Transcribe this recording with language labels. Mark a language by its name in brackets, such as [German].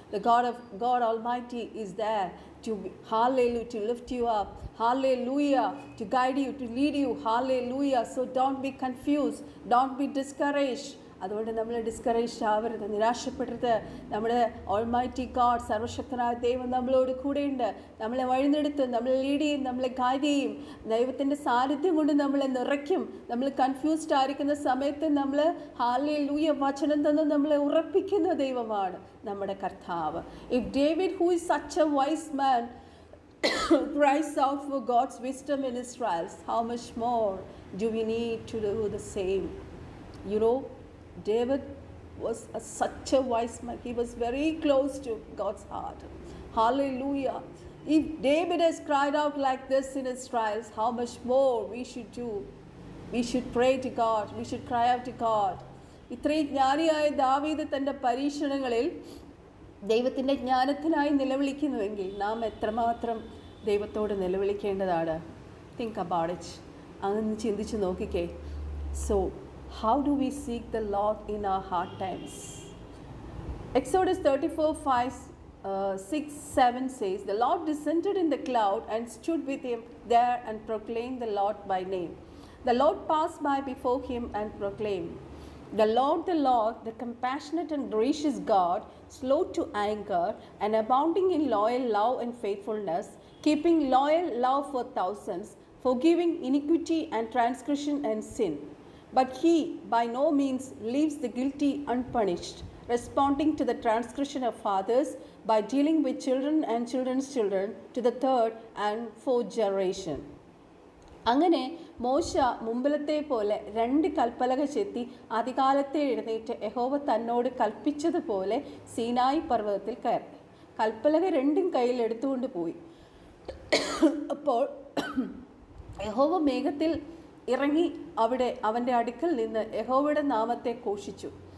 [English] The God Almighty is there to hallelujah, to lift you up. Hallelujah, to guide you, to lead you. Hallelujah. So don't be confused, don't be discouraged. [Malayalam] അതുകൊണ്ട് നമ്മൾ discourage ആവരുത്, നിരാശപ്പെടരുത്. നമ്മുടെ almighty God, സർവശക്തനായ ദൈവം നമ്മളോട് കൂടെയുണ്ട്. നമ്മളെ വഴിനെടുത്തും നമ്മളെ ലീഡ് ചെയ്യും, നമ്മളെ ഗൈഡ് ചെയ്യും. ദൈവത്തിൻ്റെ സാന്നിധ്യം കൊണ്ട് നമ്മളെ നിറയ്ക്കും. നമ്മൾ കൺഫ്യൂസ്ഡ് ആയിരിക്കുന്ന സമയത്ത് നമ്മൾ ഹല്ലേലൂയ വചനം തന്ന് നമ്മളെ ഉറപ്പിക്കുന്ന ദൈവമാണ് നമ്മുടെ കർത്താവ്. [English] If David, who is such a wise man, cries out for God's wisdom in his trials, how much more do we need to do the same? You know, David was such a wise man. He was very close to God's heart. Hallelujah. If David has cried out like this in his trials, how much more we should do? We should pray to God. We should cry out to God. [Malayalam] ഇത്രയും ജ്ഞാനിയായ ദാവീദ് തൻ്റെ പരീക്ഷണങ്ങളിൽ ദൈവത്തിൻ്റെ ജ്ഞാനത്തിനായി നിലവിളിക്കുന്നുവെങ്കിൽ നാം എത്രമാത്രം ദൈവത്തോട് നിലവിളിക്കേണ്ടതാണ്. [English] Think about it. [Malayalam] അങ്ങനെ ചിന്തിച്ച് നോക്കിക്കേ. [English] So how do we seek the Lord in our hard times? Exodus 34, 5, 6, 7 says, the Lord descended in the cloud and stood with him there and proclaimed the Lord by name. The Lord passed by before him and proclaimed, the Lord, the compassionate and gracious God, slow to anger and abounding in loyal love and faithfulness, keeping loyal love for thousands, forgiving iniquity and transgression and sin. But he by no means leaves the guilty unpunished, responding to the transgression of fathers by dealing with children and children's children to the third and fourth generation. [Malayalam] അങ്ങനെ മോശ മുമ്പിലത്തെ പോലെ 2 കൽപ്പലക ചെത്തി അതികാലത്തെ എഴുന്നേറ്റ് യഹോവ തന്നോട് കൽപ്പിച്ചതുപോലെ സീനായി പർവ്വതത്തിൽ കയറി. കൽപ്പലക 2 കയ്യിൽ എടുത്തുകൊണ്ട് പോയി. അപ്പോൾ യഹോവ മേഘത്തിൽ ഇറങ്ങി അവിടെ അവൻ്റെ അടുക്കൽ നിന്ന് യഹോവയുടെ നാമത്തെ ഘോഷിച്ചു.